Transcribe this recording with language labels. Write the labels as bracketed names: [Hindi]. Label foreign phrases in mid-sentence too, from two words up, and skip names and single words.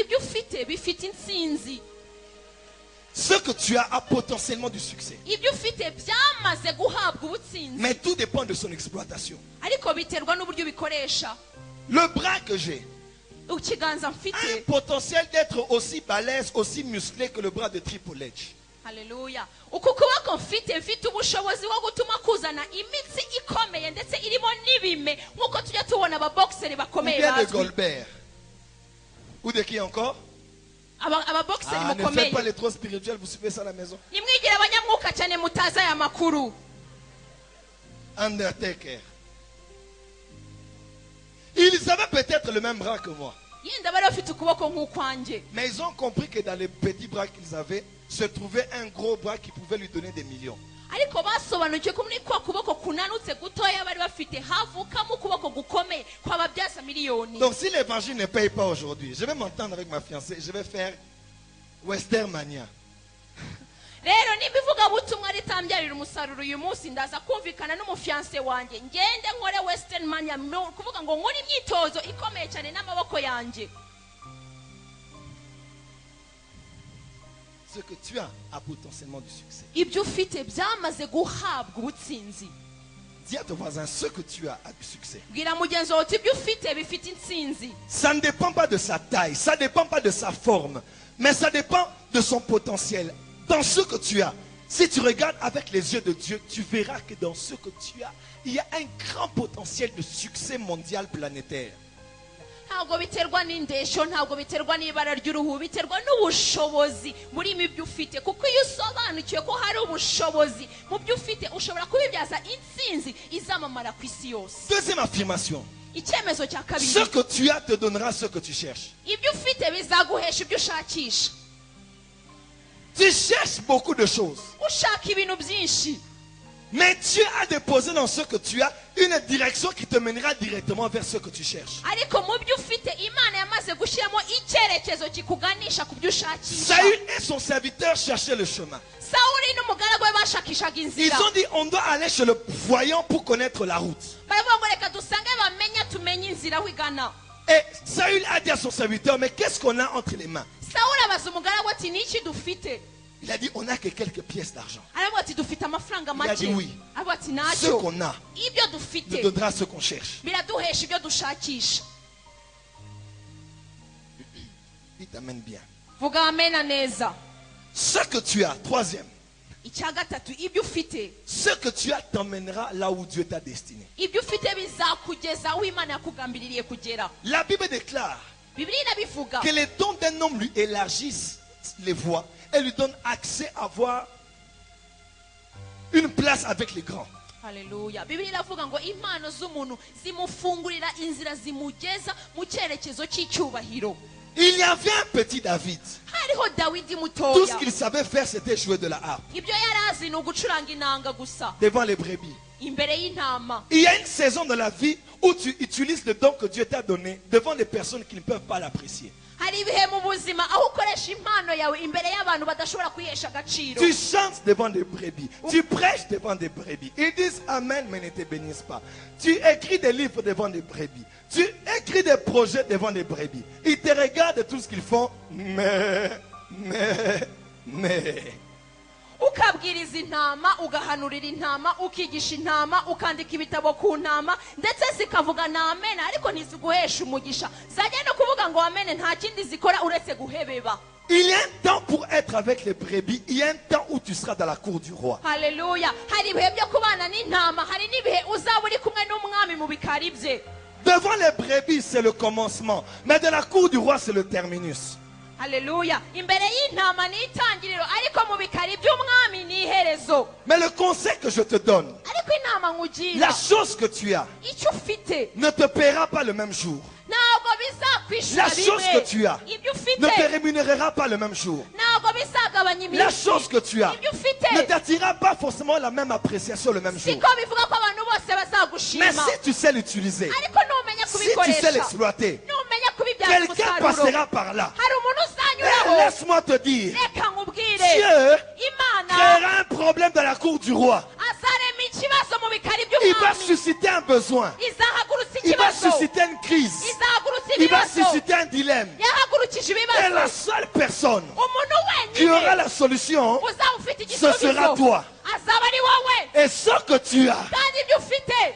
[French] Ce que tu as potentiellement du succès. Mais tout dépend de son exploitation. Le bras que j'ai a un potentiel d'être aussi balèze, aussi musclé que le bras de Triple H. Alléluia. [Kinyarwanda] Ukukuboko mfite ubushobozi bwo gutuma kuzana imitsi ikomeye ndetse irimo n'ibime nkuko tujya tubona ababoxeri bakomeye bazwi. [French] De Goldberg. Ou de qui encore? [Kinyarwanda] Ababoxeri mukomeye. [French] Ne faites pas les trop spirituels, vous suivez ça à la maison. [Kinyarwanda] Nimwigira abanyamwuka cyane mutaza ya makuru. [French] Undertaker. Ils avaient peut-être le même bras que moi. Mais ils ont compris que dans les petits bras qu'ils avaient se trouvait un gros bras qui pouvait lui donner des millions. Donc si l'évangile ne paye pas aujourd'hui, je vais m'entendre avec ma fiancée, je vais faire Westermania. [Kinyarwanda] Rero nibivuga butumwa ritambyarira umusaruro uyu munsi ndaza kumvikana n'umufiance wanje ngende nkore Western Mania kuvuga ngo nkore imyitozo ikomeye cyane n'amaboko yanje. [French] Ce que tu as potentiellement du succès. [Kinyarwanda] Ibyo ufite byamaze guhabwa ubutsinzi. [French] Dis à ton voisin ce que tu as du succès. [Kinyarwanda] Bwira mugenzi wawe ibyo ufite bifite intsinzi. [French] Ça ne dépend pas de sa taille, ça ne dépend pas de sa forme, mais ça dépend de son potentiel. Dans ce que tu as, si tu regardes avec les yeux de Dieu, tu verras que dans ce que tu as, il y a un grand potentiel de succès mondial planétaire. [Kinyarwanda] ntabwo biterwa n'indesho ntabwo biterwa n'ibara ry'uruhu biterwa n'ubushobozi muri ibyo ufite kuko iyo usobanukiwe ko hari ubushobozi mu byo ufite ushobora kubibyaza intsinzi izamamara ku isi yose. [French] Deuxième affirmation. [Kinyarwanda] icyemezo cya kabiri. [French] Ce que tu as te donnera ce que tu cherches. [Kinyarwanda] ibyo ufite bizaguhesha ibyo ushakisha. [French] Tu cherches beaucoup de choses. [Kinyarwanda] ushaka ibintu byinshi. [French] Mais Dieu a déposé dans ce que tu as une direction qui te mènera directement vers ce que tu cherches. [Kinyarwanda] ariko mu byo ufite Imana yamaze gushyiramo icyerekezo kikuganisha ku byo ushakisha. [French] Saül et son serviteur cherchaient le chemin. [Kinyarwanda] Sawuli n'umugaragu we bashakishaga [French] Ils [Kinyarwanda] inzira. [French] ont dit on doit aller chez le voyant pour connaître la route. [Kinyarwanda] baravuga ngo reka dusange bamenye tumenye inzira aho igana. [French] Et Saül a dit à son serviteur, mais qu'est-ce qu'on a entre les mains? [Kinyarwanda] Sawuli abaza umugaragu ati niki dufite. [French] Il a dit, on n'a que quelques pièces d'argent. [Kinyarwanda] aravuga ati dufite amafaranga [French] Il a [Kinyarwanda] make. [French] dit oui. [Kinyarwanda] aravuga ati [French] Ce [Kinyarwanda] ntacyo [French] qu'on a [Kinyarwanda] ibyo [French] nous [Kinyarwanda] dufite [French] donnera ce qu'on cherche. [Kinyarwanda] biraduhesha ibyo dushakisha. [French] Il t'amène bien. [Kinyarwanda] vuga amena neza. [French] Ce que tu as, troisième, [Kinyarwanda] icya gatatu ibyo ufite. [French] ce que tu as t'emmènera là où Dieu t'a destiné. [Kinyarwanda] ibyo ufite bizakugeza aho Imana yakugambiririye kugera. [French] La Bible déclare [Kinyarwanda] Bibiliya irabivuga [French] que les dons d'un homme lui élargissent les voies et lui donnent accès à avoir une place avec les grands. Haleluya. [Kinyarwanda] Bibiliya iravuga ngo impano z'umuntu zimufungurira inzira zimugeza mu cyerekezo cy'icyubahiro. [French] Il y avait un petit David. [Kinyarwanda] hariho Dawidi [French] Tout ce [Kinyarwanda] mutoya. [French] qu'il savait faire, c'était jouer de la harpe [Kinyarwanda] ibyo yari azi ni ugucuranga inanga gusa [French] devant les brebis. [Kinyarwanda] imbere y'intama. [French] Il y a une saison de la vie où tu utilises le don que Dieu t'a donné devant des personnes qui ne peuvent pas l'apprécier. hari ibihe mu buzima aho ukoresha impano yawe imbere y'abantu badashobora kuyihesha agaciro. Tu chantes devant des brebis. Tu prêches devant des brebis. Ils disent Amen, mais ne te bénissent pas. Tu écris des livres devant des brebis. Tu écris des projets devant des brebis. Ils te regardent tout ce qu'ils font. Mais. [Kinyarwanda] ukabwiriza intama ugahanurira intama ukigisha intama ukandika ibitabo ku ntama ndetse zikavuga na amen ariko ntiziguhesha umugisha. zajya no kuvuga ngo amen nta kindi zikora uretse guhebeba. [French] Il y a un temps pour être avec les brebis. Il y a un temps où tu seras dans la cour du roi. Haleluya. [Kinyarwanda] hari ibihe byo kubana n'intama hari n'ibihe uzaba uri kumwe n'umwami mu bikari bye. [French] Devant les brebis, c'est le commencement. Mais de la cour du roi, c'est le terminus. Haleluya. [Kinyarwanda] imbere y'intama ni itangiriro ariko mu bikari by'umwami ni iherezo. [French] Mais le conseil que je te donne, [Kinyarwanda] ariko inama nkugira [French] la chose que tu as [Kinyarwanda] icyo ufite [French] ne te paiera pas le même jour. [Kinyarwanda] ntabwo bizakwishura [French] La chose que tu as [Kinyarwanda] ibyo [French] ne te [Kinyarwanda] ufite [French] rémunérera pas le même jour. [Kinyarwanda] ntabwo bizagabanya [French] La [Kinyarwanda] iminsi. [French] chose que tu as [Kinyarwanda] ibyo ufite [French] ne t'attirera pas forcément la même appréciation le même jour. [Kinyarwanda] siko bivuga ko abantu bose [French] Mais [Kinyarwanda] bazagushima [French] si tu sais l'utiliser, [Kinyarwanda] ariko numenya [French] si tu sais [Kinyarwanda] kubikoresha [French] l'exploiter, [Kinyarwanda] numenya kubibyaza [French] quelqu'un [Kinyarwanda] umusaruro [French] passera par là. [Kinyarwanda] hari umuntu [French] Et [Kinyarwanda] uzanyuraho. [French] laisse-moi te dire, [Kinyarwanda] reka nkubwire [French] Dieu [Kinyarwanda] Imana [French] créera un problème dans la cour du roi. [Kinyarwanda] azarema ikibazo mu bikari [French] Il va [Kinyarwanda] by'umwami. [French] susciter un besoin. [Kinyarwanda] izahagurutsa [French] Il va [Kinyarwanda] ikibazo [French] susciter une crise. [Kinyarwanda] izahagurutsa [French] Il va [Kinyarwanda] ibibazo [French] susciter un dilemme. [Kinyarwanda] yahagurukije [French] Et la [Kinyarwanda] ibibazo. [French] seule personne [Kinyarwanda] umuntu [French] qui aura [Kinyarwanda] wenyine [French] la solution, [Kinyarwanda] uzaba ufite [French] ce sera [Kinyarwanda] igisubizo [French] toi. [Kinyarwanda] azaba ari wowe. [French] Et ce que tu as [Kinyarwanda] kandi ibyo ufite